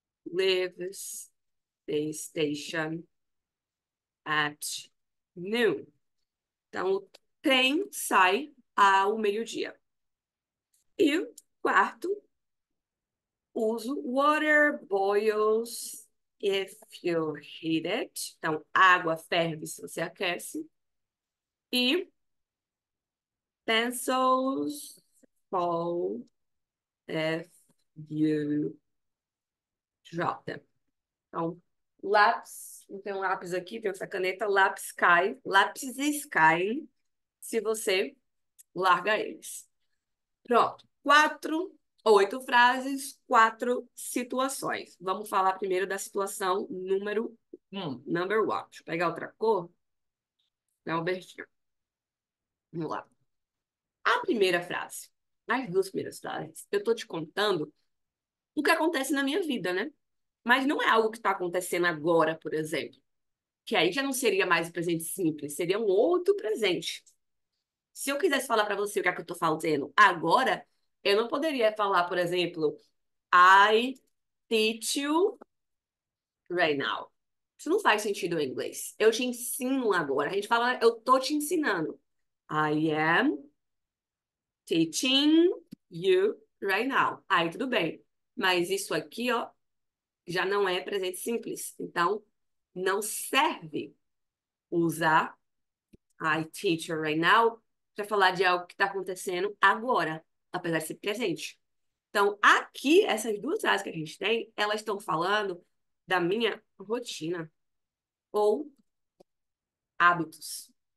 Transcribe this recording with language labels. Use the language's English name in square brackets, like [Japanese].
[English] leaves the station at noon. [Portuguese] Então, o trem sai ao meio-dia. E o quarto uso, [English] water boils if you heat it. [Portuguese] Então, água ferve se você aquece. [English] E pencils fall if you drop them. [Portuguese] Então, lápis, tem um lápis aqui, tem essa caneta, lápis cai, lápis caem se você larga eles. Pronto. 8 frases, 4 situações. Vamos falar primeiro da situação número 1, [English] number 1. [Portuguese] Deixa eu pegar outra cor. Dá um beijinho. Vamos lá. A primeira frase. As 2 primeiras frases. Eu tô te contando o que acontece na minha vida, né? Mas não é algo que está acontecendo agora, por exemplo. Que aí já não seria mais o presente simples, seria um outro presente. Se eu quisesse falar para você o que é que eu tô fazendo agora, eu não poderia falar, por exemplo, [English] I teach you right now. [Portuguese] Isso não faz sentido em inglês. Eu te ensino agora. A gente fala, eu tô te ensinando. [English] I am teaching you right now. [Portuguese] Aí tudo bem. Mas isso aqui, ó, já não é presente simples. Então, não serve usar [English] I teach you right now [Portuguese] para falar de algo que está acontecendo agora, apesar de ser presente. Então, aqui, essas 2 frases que a gente tem, elas estão falando da minha rotina ou hábitos.